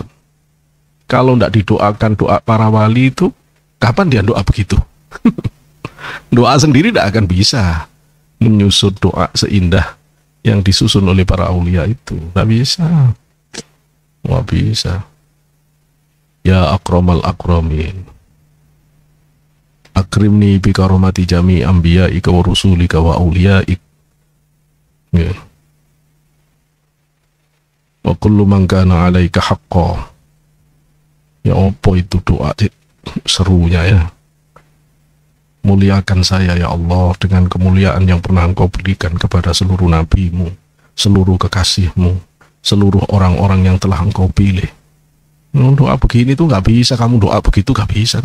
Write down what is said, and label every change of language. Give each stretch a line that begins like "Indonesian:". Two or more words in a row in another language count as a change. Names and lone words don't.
Indonesian: Kalau tidak didoakan doa para wali itu, kapan dia doa begitu? Doa sendiri tidak akan bisa menyusun doa seindah yang disusun oleh para aulia itu. Tidak bisa. Nggak bisa.
Arabic: يا أكرم الأكرمين أكرمني بكرامة جميع أنبيائك ورسلك وأوليائك.
Indonesian: Ya.
Arabic: وكل من كان عليك حقا.
Indonesian: Ya apa itu doa serunya ya. Muliakan saya ya Allah dengan kemuliaan yang pernah Engkau berikan kepada seluruh nabimu, seluruh kekasihmu, seluruh orang-orang yang telah Engkau pilih. Doa begini tuh nggak bisa, kamu doa begitu nggak bisa.